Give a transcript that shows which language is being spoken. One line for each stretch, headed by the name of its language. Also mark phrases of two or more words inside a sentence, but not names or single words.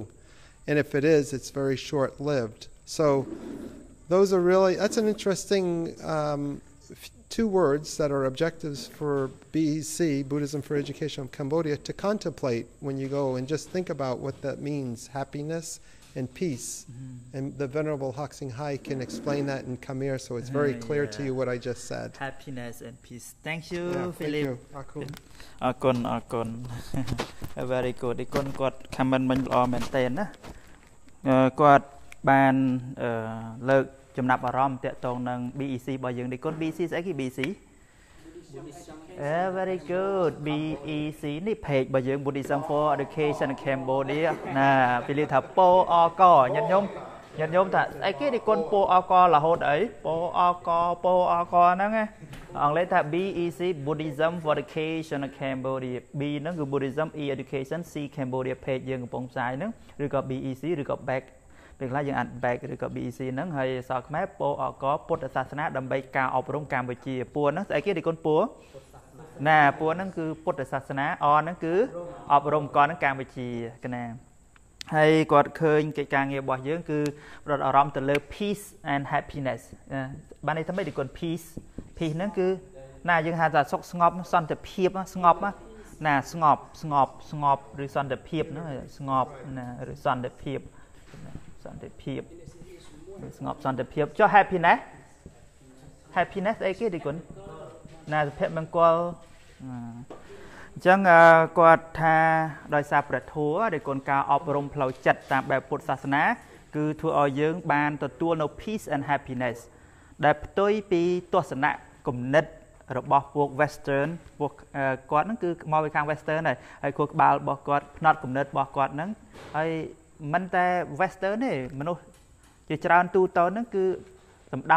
English: And if it is, it's very short-lived. So that's an interesting two words that are objectives for BEC, Buddhism for Education of Cambodia, to contemplate when you go and just think about what that means, happiness and peace. And the Venerable Hak Sienghai can explain that in Khmer, so it's very clear to you what I just said. Happiness and peace. Thank you, Philip. Thank you.
Khmer: អរគុណ
English: Very good
Khmer: គាត់ comment មិញល្អមែនតើណាគាត់បានលើកចំណាប់អារម្មណ៍តាក់ទងនឹង BEC របស់យើងនេះគុណ BEC ស្អីគេ BEC
English: very good
Khmer: BEC នេះ page របស់យើង
English: Buddhism for Education Cambodia
Khmer: ណាពីលីថាពោអកញាតិញោមថា ស្អីគេនេះគុណពោអករហូតអីពោអកហ្នឹងណាអង់គ្លេសថា BEC
English: Buddhism for Education Cambodia
Khmer: B ហ្នឹងគឺ Buddhism E Education C Cambodia page យើងកំពុងផ្សាយ ហ្នឹងឬក៏ BEC ឬក៏ back ពេលខ្លះយើងអាន back ឬក៏ BEC ហ្នឹងហើយសរខ្មែរពោអកពុទ្ធសាសនា ដើម្បីការអប់រំកម្ពុជាពួរហ្នឹងស្អីគេនេះគុណពួរណាពួរហ្នឹងគឺពុទ្ធសាសនាអហ្នឹងគឺអប់រំកនហ្នឹងកម្ពុជាកណាហើយគាត់ឃើញកិច្ចការងាររបស់យើងគឺផ្ដោតអារម្មណ៍ទៅលើ
English: peace and happiness
Khmer: បានន័យថាម៉េចគុណ peace ហ្នឹងគឺណាយើងហៅថាសុខស្ងប់សន្តិភាពស្ងប់ណាស្ងប់ឬសន្តិភាពហ្នឹងស្ងប់ណាឬសន្តិភាព ស្ងប់សន្តិភាពចុះ happiness អីគេទីគុណណាសុភមង្គលអញ្ចឹងគាត់ថាដោយសារព្រះធម៌ ដែលគុណការអប់រំផ្លូវចិត្តតាមបែបពុទ្ធសាសនាគឺធ្វើឲ្យយើងបានទទួលនៅ
English: peace and happiness
Khmer: ដែលផ្ទុយពីទស្សនៈគំនិតរបស់ពួក western ពួកគាត់ហ្នឹងគឺមកពីខាង western ហើយខួរក្បាលរបស់គាត់ផ្នត់គំនិតរបស់គាត់ហ្នឹងហើយមិនតែ western ទេមនុស្សជាច្រើនទូទៅហ្នឹងគឺសំដៅ